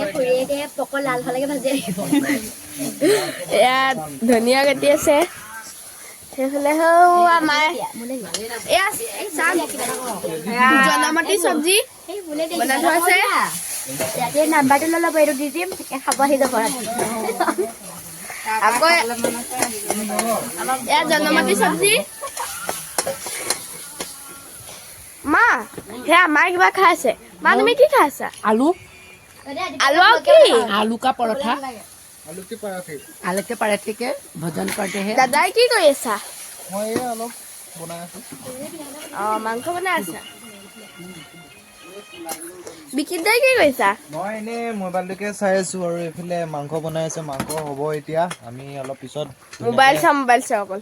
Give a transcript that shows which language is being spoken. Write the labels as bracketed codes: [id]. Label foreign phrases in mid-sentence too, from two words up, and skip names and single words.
[as] খুৰীয়েকে পকৰ লাল হলেকে ভাজি আহিব এয়া ধনিয়া কাটি আছে সেইফালে আমাৰ জনমতি চব্জি বনাই থোৱা আছে ইয়াতে নাম্বাৰটো লৈ ল'ব এইটো দি দিম খাব আহি যাব আকৌ এয়া জনমতি চব্জি মা সেয়া মায়ে কিবা খাই আছে মা তুমি কি খাই আছা [hi] आलू आलू और की आलू का पराठा आलू के पराठे के भोजन करते हैं [as] দাদাই কি কৰি আছা মই অলপ বনাই আছো মাংস বনাই আছা বিকিদাই কি কৰিছা মই এনে মোবাইলটোকে চাই আছো আৰু এফালে মাংস বনাই আছে মাংস হ'ব এতিয়া আমি অলপ পিছত মোবাইল চাও অকল